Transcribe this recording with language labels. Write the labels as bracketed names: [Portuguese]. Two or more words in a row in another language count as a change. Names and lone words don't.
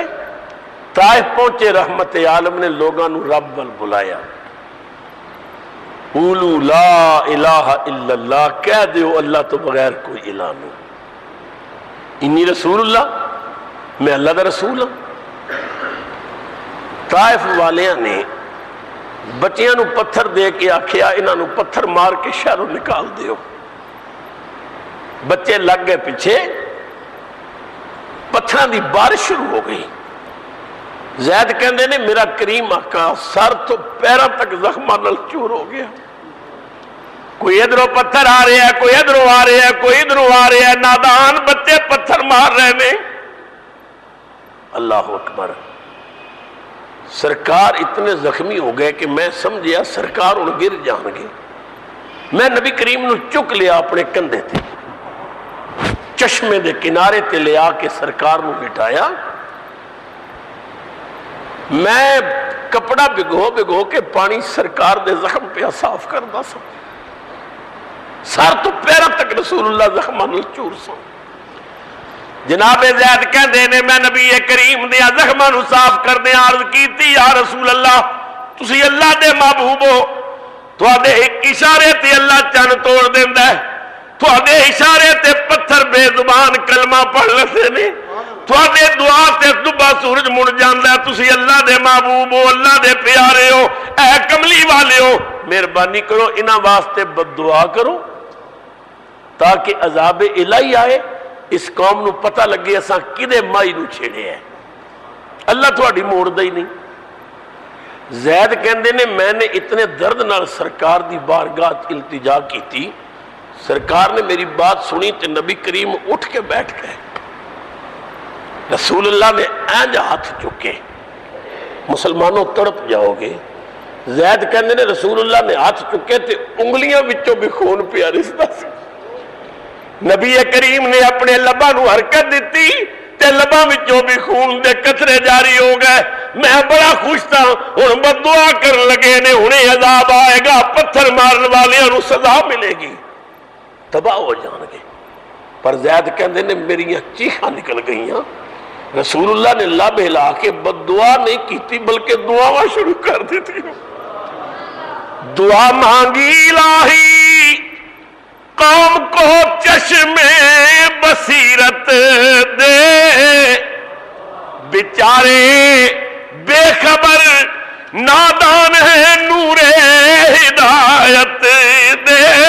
[Punjabi] طائف پہنچے, رحمت عالم نے لوگاں نو رب ول بلایا, [Arabic] قولوا لا الہ الا اللہ, [Punjabi] کہہ دیو اللہ تو بغیر کوئی الہ نہیں. [Arabic] انی رسول اللہ, [Punjabi] میں اللہ دا رسول ہوں. طائف والیاں نے بچیاں نو پتھر دے کے آکھیا انہاں نو پتھر مار کے شہروں نکال دیو. بچے لگ گئے پیچھے, پتھران دی بارش شروع ہو گئی. زید کہندے نے میرا کریم آقا سر تو پیروں تک زخماں نال چور ہو گیا. کوئی ادھروں پتھر آ رہے ہیں, کوئی ادھروں آ رہے ہیں, کوئی ادھروں آ رہے ہیں. [Urdu] نادان بچے پتھر مار رہے ہیں. [Arabic] اللہ اکبر. [Punjabi] سرکار اتنے زخمی ہو گئے کہ میں سمجھیا سرکار ان گر جان گے. میں نبی کریم نو چک لیا اپنے کندھے تے, چشمے دے کنارے تے لے آ کے سرکار نو بٹھایا. میں کپڑا بگو کے پانی سرکار دے زخم پہ صاف کردا سا. سر تو پیروں تک رسول اللہ زخماں نال چور سا. جناب زید کہندے نے میں نبی کریم دے زخماں نو صاف کردے عرض کیتی یا رسول اللہ تسی اللہ دے محبوب ہو, تواڈے ایک اشارے تے اللہ چن توڑ دیندا ہے, تواڈے اشارے تے پتھر بے زبان کلمہ پڑھ لیندے نے, تواڈے دعا تے صبح سورج مڑ جاندا ہے. تسی اللہ دے محبوب ہو, اللہ دے پیارے ہو, اے کملی والے ہو, مہربانی کرو انہاں واسطے بد دعا کرو تاکہ عذاب الہی آئے. اس قوم نو پتہ لگے اساں کدے مائی نو چھیڑے ہیں, اللہ تہاڈی موڑ دا ہی نہیں. زید کہندے نے میں نے اتنے درد نال سرکار دی بارگاہ التجا کی تھی, سرکار نے میری بات سنی تے نبی کریم اٹھ کے بیٹھ گئے. رسول اللہ نے اینج ہاتھ چکے, مسلمانوں تڑپ جاؤ گے. زید کہندے نے رسول اللہ نے ہاتھ چکے تے انگلیاں وچوں بھی خون پیا رسدا سی. نبی کریم نے اپنے لباں نو حرکت دیتی تے لباں وچوں بھی خون دے قطرے جاری ہو گئے. [Urdu] میں بڑا خوش تھا, [Punjabi] ہن بد دعا کرن لگے نے ہنے عذاب آئے گا, پتھر مارن والیاں نو سزا ملے گی, تباہ ہو جان گے. پر زید کہندے نے میریاں چیخاں نکل گئیاں. رسول اللہ نے لب ہلا کے بد دعا نہیں کیتی بلکہ دعاواں شروع کر دیتی. [Urdu] دعا مانگی الہی قوم کو چشمے بصیرت دے، بیچارے بے خبر نادان ہے نور ہدایت دے،